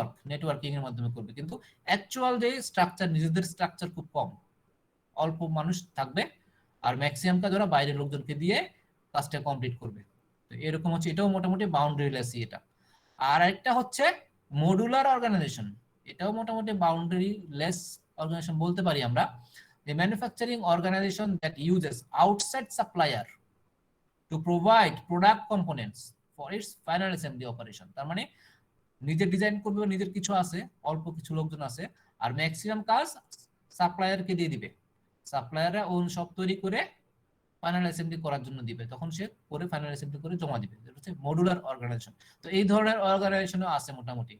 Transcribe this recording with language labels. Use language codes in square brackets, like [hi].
[bn] Networking এর মাধ্যমে করবে, কিন্তু অ্যাকচুয়াল যে স্ট্রাকচার, নিজেদের স্ট্রাকচার খুব কম, অল্প মানুষ থাকবে, আর ম্যাক্সিমাম কাজ ওরা বাইরের লোকজনকে দিয়ে কাজটা কমপ্লিট করবে। তো এরকম হচ্ছে, এটাও মোটামুটি বাউন্ডারি লেস। এটা আর একটা হচ্ছে মডুলার অর্গানাইজেশন। এটাও মোটামুটি বাউন্ডারি লেস অর্গানাইজেশন বলতে পারি আমরা। [en] The manufacturing organization that uses outside supplier to provide product components for its final assembly operation. [bn] তার মানে নিজে ডিজাইন করবে, নিজের কিছু আছে, অল্প কিছু লোকজন আছে, আর ম্যাক্সিমাম কাজ সাপ্লায়ারকে দিয়ে দিবে। সাপ্লায়াররা ওন সব তৈরি করে ফাইনাল অ্যাসেম্বলি করার জন্য দিবে, তখন সে করে ফাইনাল অ্যাসেম্বলি করে জমা দিবে। এটা হচ্ছে মডুলার অর্গানাইজেশন। তো এই ধরনের অর্গানাইজেশনও আছে মোটামুটি।